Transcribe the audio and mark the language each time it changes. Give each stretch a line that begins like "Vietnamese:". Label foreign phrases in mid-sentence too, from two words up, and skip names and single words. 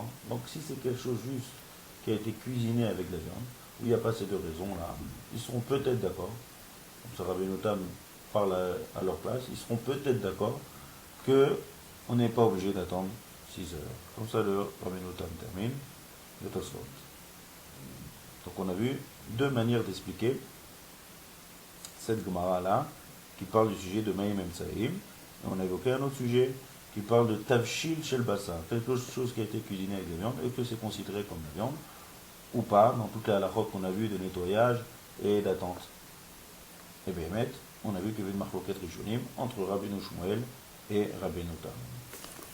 French: Donc si c'est quelque chose juste qui a été cuisiné avec la viande, où il n'y a pas ces deux raisons-là, ils seront peut-être d'accord, comme ça Rabbeinu Tam parle à leur place, ils seront peut-être d'accord qu'on n'est pas obligé d'attendre 6 heures. Comme ça le Rabbeinu Tam termine le Tosfot. Donc on a vu deux manières d'expliquer cette Gemara-là, qui parle du sujet de
Hebrew: מים אמצעיים,
French: et on a évoqué un autre sujet, qui parle de
Hebrew: תבשיל של בשר,
French: quelque chose qui a été cuisiné avec la viande et que c'est considéré comme la viande, ou pas, dans toutes les halachot qu'on a vu de nettoyage et d'attente. Et bien, on a vu qu'il y avait une
Hebrew: מחלוקת ראשונים
French: entre Rabbeinu Shmuel et Rabbeinu Tam.